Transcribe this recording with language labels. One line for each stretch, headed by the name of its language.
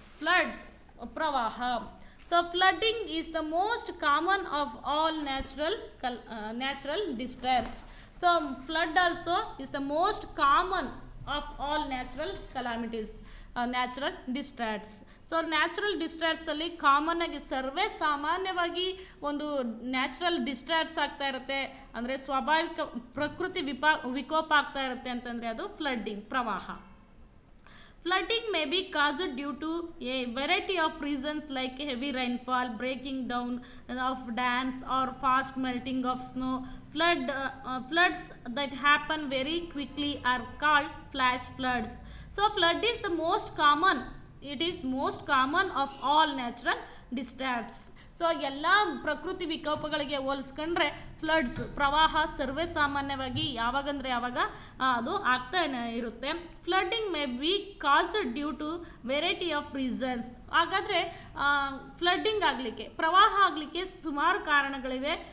English: Floods, pravaha. So flooding is the most common of all natural disasters. So flood also is the most common of all natural calamities, natural disasters.
Kannada: So natural ಡಿಸ್ಟಾರ್ಟ್ಸಲ್ಲಿ common ಆಗಿ ಸರ್ವೇ ಸಾಮಾನ್ಯವಾಗಿ ಒಂದು natural ಡಿಸ್ಟಾರ್ಟ್ಸ್ ಆಗ್ತಾ ಇರುತ್ತೆ, ಅಂದರೆ ಸ್ವಾಭಾವಿಕ ಪ್ರಕೃತಿ ವಿಕೋಪ ಆಗ್ತಾ ಇರುತ್ತೆ ಅಂತಂದರೆ ಅದು ಫ್ಲಡ್ಡಿಂಗ್, ಪ್ರವಾಹ.
English: Flooding may be caused due to a variety of reasons like heavy rainfall, breaking down of dams, or fast melting of snow. Floods that happen very quickly are called flash floods. So flood is the most common. It is most common of all natural disasters.
Kannada: So ಎಲ್ಲ ಪ್ರಕೃತಿ ವಿಕೋಪಗಳಿಗೆ ಹೋಲಿಸ್ಕೊಂಡ್ರೆ floods, ಪ್ರವಾಹ ಸರ್ವೇ ಸಾಮಾನ್ಯವಾಗಿ ಯಾವಾಗಂದರೆ ಯಾವಾಗ ಅದು ಆಗ್ತಾನೆ ಇರುತ್ತೆ.
English: Flooding may be caused due to variety of reasons.
Kannada: ಹಾಗಾದರೆ ಫ್ಲಡ್ಡಿಂಗ್ ಆಗಲಿಕ್ಕೆ, ಪ್ರವಾಹ ಆಗಲಿಕ್ಕೆ ಸುಮಾರು ಕಾರಣಗಳಿವೆ.